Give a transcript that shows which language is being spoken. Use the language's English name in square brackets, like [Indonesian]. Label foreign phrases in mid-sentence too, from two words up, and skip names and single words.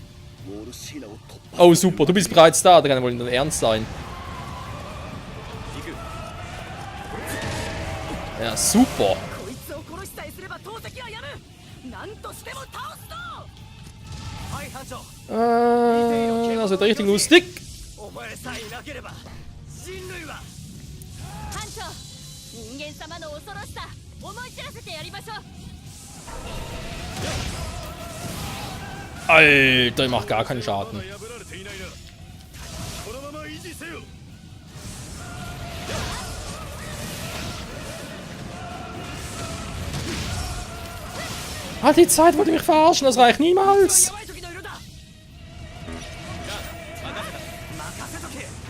[German] Oh super, du bist bereits da, da kann ja wohl nicht ernst sein. Ja, super. Das wird richtig lustig. [Japanese] 班長、人間様の恐ろしさ思い知らせてやりましょう。 [German] Alter, ich mach gar keinen Schaden. [Japanese] 破られていないな。このまま維持持せよ。 [German] Ah, die Zeit wollte mich verarschen, das reicht niemals. [Japanese] やばい時の色だ。任せとけ。